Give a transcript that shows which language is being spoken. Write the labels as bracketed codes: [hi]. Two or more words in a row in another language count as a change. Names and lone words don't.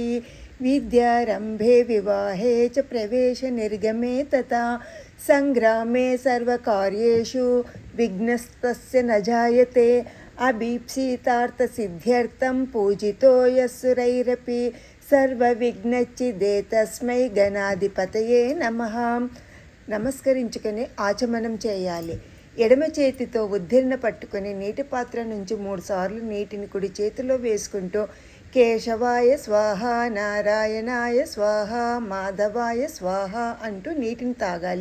[sa] विद्यारम्भे विवाहे च प्रवेशनिर्गमे तथा सङ्ग्रामे सर्वकार्येषु विघ्नस्तस्य न जायते. अभीप्सितार्थसिद्ध्यर्थं पूजितो यस्सुरैरपि. सर्वविघ्नच्चिदे तस्मै గణాధిపతయే నమః. [te] నమస్కరించుకొని ఆచమనం చేయాలి. ఎడమ చేతితో ఉద్దిరణ పట్టుకొని నీటి పాత్ర నుంచి 3 సార్లు నీటిని కుడి చేతిలో వేసుకుంటూ కేశవాయ స్వాహ, నారాయణాయ స్వాహ, మాధవాయ స్వాహ అంటూ నీటిని తాగాలి.